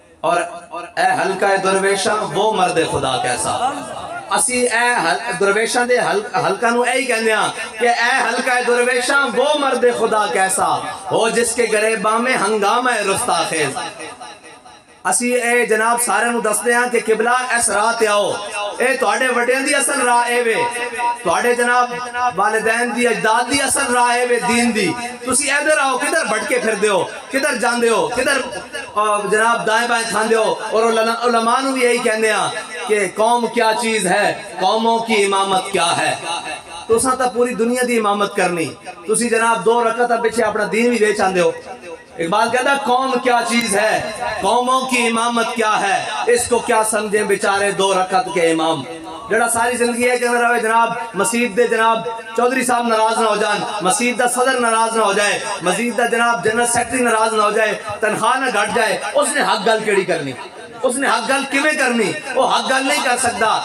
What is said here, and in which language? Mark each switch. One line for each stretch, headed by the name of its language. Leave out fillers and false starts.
Urdu: اور اے حلقہ درویشاں وہ مرد خدا کیسا.
Punjabi: اسی اے درویشاں دے حلقہ نو اے ہی کہنے ہیں کہ
Urdu: اے حلقہ درویشاں وہ مرد خدا کیسا ہو جس کے گریباں میں ہنگامہ رستاخیز.
Punjabi: اسی اے جناب سارے نو دستے ہیں کہ قبلہ اس راہ تے آؤ. اے توڑے وڈیاں دی اصل راہ اے وے, توڑے جناب والدین دی اجداد دی اصل راہ اے وے دین دی. تسی ادھر آؤ, کدھر بھٹکے پھر دے ہو, کدھر جاندے ہو, کدھر جناب دائیں بائیں کھاندے ہو. اور علماء نو بھی یہی کہنے ہیں
Urdu: کہ قوم کیا چیز ہے, قوموں کی امامت کیا ہے.
Punjabi: تو ساں تا پوری دنیا دی امامت کرنی, تسی جناب 2 رکعت پیچھے اپنا دین بھی بیچ آندے ہو.
Urdu: اقبال کہتا ہے قوم کیا چیز ہے, قوموں کی امامت کیا ہے, اس کو کیا سمجھیں بیچارے 2 رکعت کے امام.
Punjabi: جڑا ساری زندگی ہے کہ اگر جناب مسجد دے جناب چودھری صاحب ناراض نہ ہو جان, مسجد دا صدر ناراض نہ ہو جائے, مسجد دا جناب جنرل سیکرٹری ناراض نہ ہو جائے, تنخواہ نہ گھٹ جائے, اس نے حق گل کیڑی کرنی, اس نے حق گل کیویں کرنی, وہ حق گل نہیں کر سکتا.